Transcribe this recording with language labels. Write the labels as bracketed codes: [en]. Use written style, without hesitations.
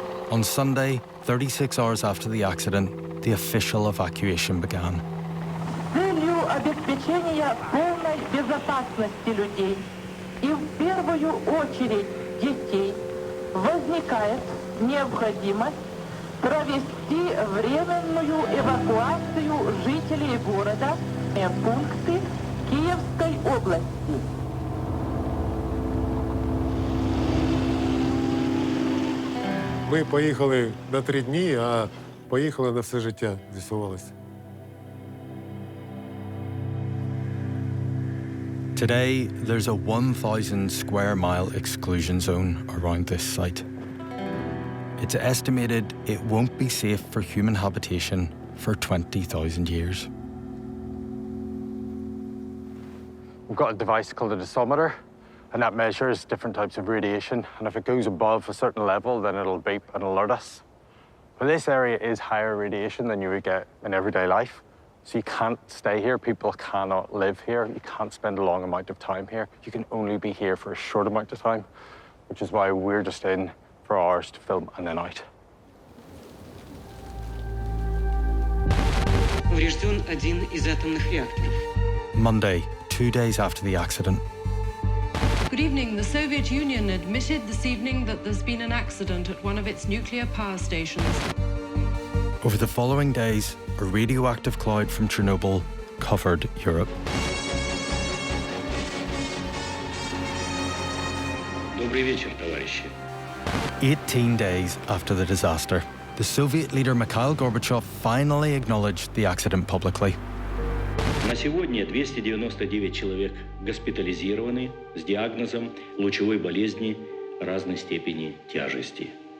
[en] On Sunday, 36 hours after the accident, the official evacuation began. [ru] Целью обеспечения полной безопасности людей и в первую очередь детей возникает необходимость провести временную эвакуацию жителей города в пункты Киевской области. [uk] Ми поїхали на 3 дні, а поїхали на все життя, з'ясувалося. [en] Today, there's a 1,000 square mile exclusion zone around this site. It's estimated it won't be safe for human habitation for 20,000 years. We've got a device called a dosimeter, and that measures different types of radiation. And if it goes above a certain level, then it'll beep and alert us. But this area is higher radiation than you would get in everyday life. So you can't stay here. People cannot live here. You can't spend a long amount of time here. You can only be here for a short amount of time, which is why we're just in for hours to film and then out. [ru] Поврежден один из атомных реакторов. [en] Monday, 2 days after the accident. Good evening. The Soviet Union admitted this evening that there's been an accident at one of its nuclear power stations. Over the following days, a radioactive cloud from Chernobyl covered Europe. [ru] Добрый вечер, товарищи. [en] 18 days after the disaster, the Soviet leader Mikhail Gorbachev finally acknowledged the accident publicly. [ru] На сегодня 299 человек госпитализированы с диагнозом лучевой болезни разной степени тяжести.